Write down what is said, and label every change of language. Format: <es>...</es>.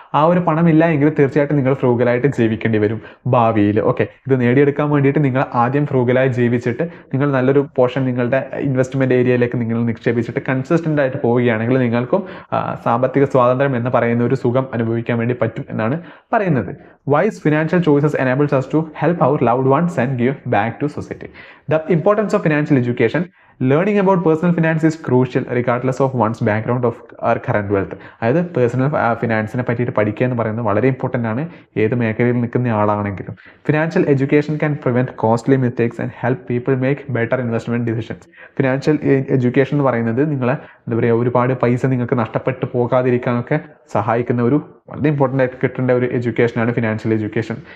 <ml>ആ ഒരു പണം ഇല്ല എങ്കിൽ തീർച്ചയായിട്ടും നിങ്ങൾ ഫ്രൂഗലായിട്ട് ജീവിക്കേണ്ടി വരും ഭാവിയിൽ. ഓക്കെ, ഇത് നേടിയെടുക്കാൻ വേണ്ടിയിട്ട് നിങ്ങൾ ആദ്യം ഫ്രൂഗലായി ജീവിച്ചിട്ട് നിങ്ങൾ നല്ലൊരു പോർഷൻ നിങ്ങളുടെ ഇൻവെസ്റ്റ്മെൻറ്റ് ഏരിയയിലേക്ക് നിങ്ങൾ നിക്ഷേപിച്ചിട്ട് കൺസിസ്റ്റൻ്റ് ആയിട്ട് പോവുകയാണെങ്കിൽ നിങ്ങൾക്കും സാമ്പത്തിക സ്വാതന്ത്ര്യം എന്ന് പറയുന്ന ഒരു സുഖം അനുഭവിക്കാൻ വേണ്ടി പറ്റും എന്നാണ് പറയുന്നത്.</ml> <en>Wise financial choices enables us to help our loved ones and give back to society. The importance of financial education. Learning about personal finance is crucial regardless of one's background of or current wealth.</en> <ml>അതായത് personal ഫിനാൻസിനെ പറ്റിയിട്ട് പഠിക്കുക എന്ന് പറയുന്നത് വളരെ important ആണ് ഏത് മേഖലയിൽ നിൽക്കുന്ന ആളാണെങ്കിലും.</ml> <en>Financial education can prevent costly mistakes and help people make better investment decisions.</en> <ml>Financial education എന്ന് പറയുന്നത് നിങ്ങളെ എന്താ പറയുക ഒരുപാട് പൈസ നിങ്ങൾക്ക് നഷ്ടപ്പെട്ടു പോകാതിരിക്കാനൊക്കെ സഹായിക്കുന്ന ഒരു വളരെ ഇമ്പോർട്ടൻ്റ് ആയിട്ട് കിട്ടേണ്ട ഒരു എഡ്യൂക്കേഷനാണ് ഫിനാൻഷ്യൽ എഡ്യൂക്കേഷൻ.</ml>